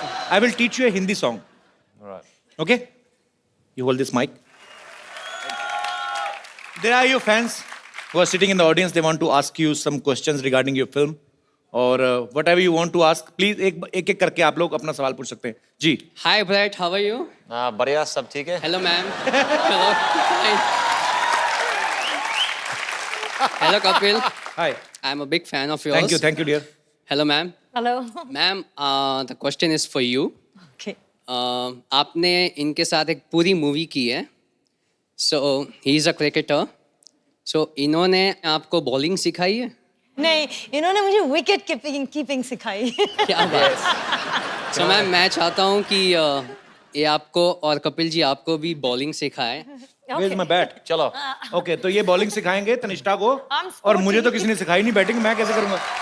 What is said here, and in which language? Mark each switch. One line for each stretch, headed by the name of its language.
English: I will teach you a Hindi song. All right. Okay? You hold this mic. There are your fans who are sitting in the audience. They want to ask you some questions regarding your film.
Hindi: और
English: whatever you want to ask, please
Hindi: एक करके आप लोग अपना सवाल पूछ सकते हैं. जी.
English: Hi Brett, how are you?
Hindi: बढ़िया, सब ठीक है?
English: Hello ma'am. Hello. Fine. Hello Kapil. Hi. I'm a big fan of yours. Thank you, dear. Hello ma'am. Hello. Ma'am, the question is for you. Okay.
Hindi: आपने इनके साथ एक पूरी movie की है.
English: So he is a cricketer. So
Hindi: इन्होंने आपको bowling सिखाई है? नहीं, इन्होंने मुझे विकेट कीपिंग सिखाई। क्या बात। सो मैं चाहता हूँ कि ये आपको और कपिल जी आपको भी बॉलिंग सिखाए।
English: Where's my bat?
Hindi: चलो। ओके, तो ये बॉलिंग सिखाएंगे तनिष्ठा को,
English: I'm
Hindi: और मुझे तो
English: sporty.
Hindi: किसी ने सिखाई नहीं बैटिंग, मैं कैसे करूंगा?